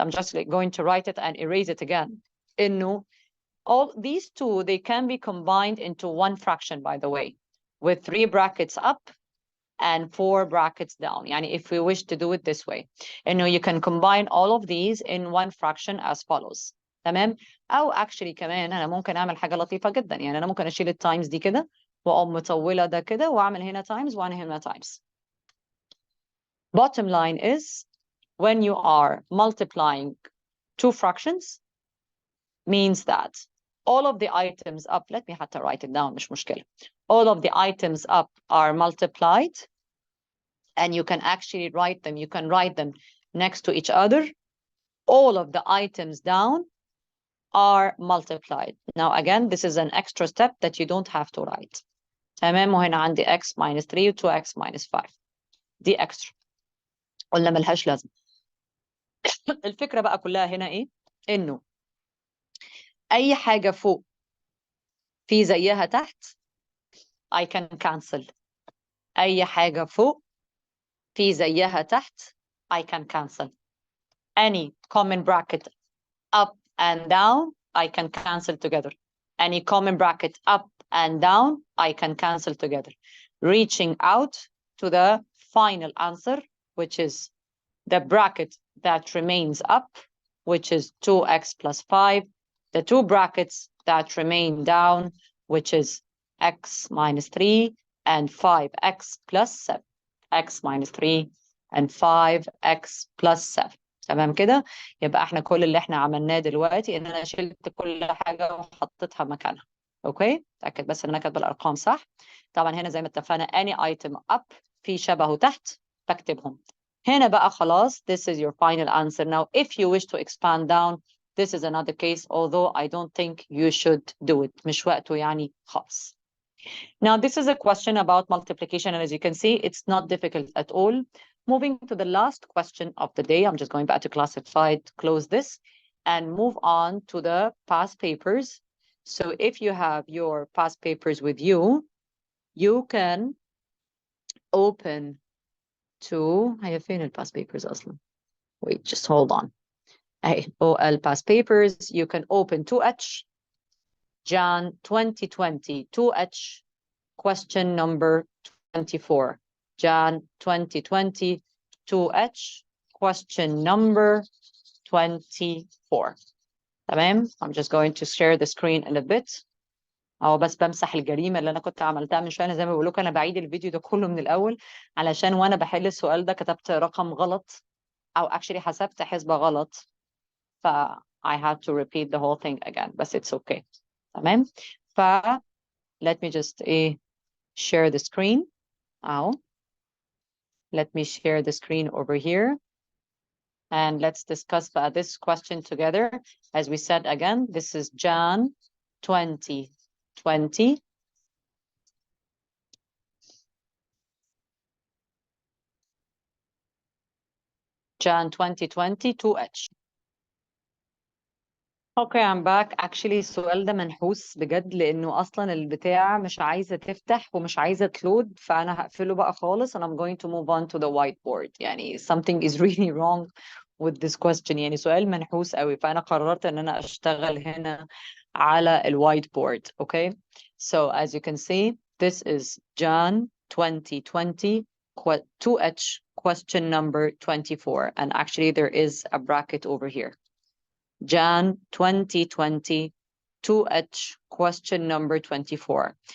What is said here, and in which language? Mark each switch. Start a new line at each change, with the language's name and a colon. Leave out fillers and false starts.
English: I'm just going to write it and erase it again.
Arabic: إنه
English: all these two, they can be combined into one fraction, by the way, with 3 brackets up and 4 brackets down.
Arabic: يعني
English: if we wish to do it this way.
Arabic: إنه
English: you can combine all of these in one fraction as follows.
Arabic: تمام؟ أو
English: actually
Arabic: كمان أنا ممكن أعمل حاجة لطيفة جدا. يعني أنا ممكن أشيل التايمز دي كده وأقوم مطولة ده كده وأعمل هنا تايمز وأنا هنا تايمز.
English: Bottom line is, when you are multiplying 2 fractions, means that all of the items up, let me have to write it down,
Arabic: مش مشكلة.
English: All of the items up are multiplied, and you can actually write them, you can write them next to each other. All of the items down are multiplied. Now again, this is an extra step that you don't have to write.
Arabic: تمام. وهنا عندي
English: x minus 3 و 2x minus 5.
Arabic: دي
English: extra.
Arabic: قلنا ملهاش لازمة. الفكرة بقى كلها هنا ايه؟ انه اي حاجة فوق في زيها تحت
English: I can cancel.
Arabic: اي حاجة فوق في زيها تحت
English: I can cancel. Any common bracket up and down I can cancel together. Any common bracket up and down I can cancel together, reaching out to the final answer, which is the bracket that remains up, which is 2x plus 5, the 2 brackets that remain down, which is x minus 3 and 5x plus 7. x minus 3 and 5x plus 7.
Arabic: تمام كده؟ يبقى احنا كل اللي احنا عملناه دلوقتي ان انا شلت كل حاجة وحطيتها مكانها. اوكي؟ تأكد بس ان انا كاتبه الارقام صح. طبعا هنا زي ما اتفقنا
English: any item up
Arabic: في شبهه تحت بكتبهم. هنا بقى خلاص,
English: this is your final answer. Now, if you wish to expand down, this is another case, although I don't think you should do it.
Arabic: مش وقته يعني خالص.
English: Now, this is a question about multiplication, and as you can see, it's not difficult at all. Moving to the last question of the day, I'm just going back to classified, close this, and move on to the past papers. So if you have your past papers with you, you can open to
Arabic: هي فين ال past papers أصلا?
English: Wait, just hold on.
Arabic: أهي
English: OL past papers. You can open 2H, Jan 2020, 2H, question number 24. Jan 2020, 2H, question number 24. تمام? I'm just going to share the screen in a bit.
Arabic: أو بس بمسح الجريمة اللي أنا كنت عملتها من شوية. زي ما بقول لكم أنا بعيد الفيديو ده كله من الأول علشان وأنا بحل السؤال ده كتبت رقم غلط أو
English: actually
Arabic: حسبت حسبة غلط.
English: ف I had to repeat the whole thing again, but it's okay.
Arabic: تمام؟
English: ف let me just share the screen.
Arabic: أهو.
English: Let me share the screen over here. And let's discuss this question together. As we said again, this is Jan 2020. Jan 2020, 2H. Okay, I'm back. Actually,
Arabic: السؤال ده منحوس بجد لأنه أصلا البتاع مش عايزة تفتح ومش عايزة تلود فأنا هقفله بقى خالص
English: and I'm going to move on to the whiteboard.
Arabic: يعني
English: something is really wrong with this question.
Arabic: يعني سؤال منحوس قوي فأنا قررت إن أنا أشتغل هنا على ال whiteboard.
English: Okay, so as you can see, this is Jan 2020, 2H, question number 24. And actually, there is a bracket over here. Jan 2020, 2H, question number 24.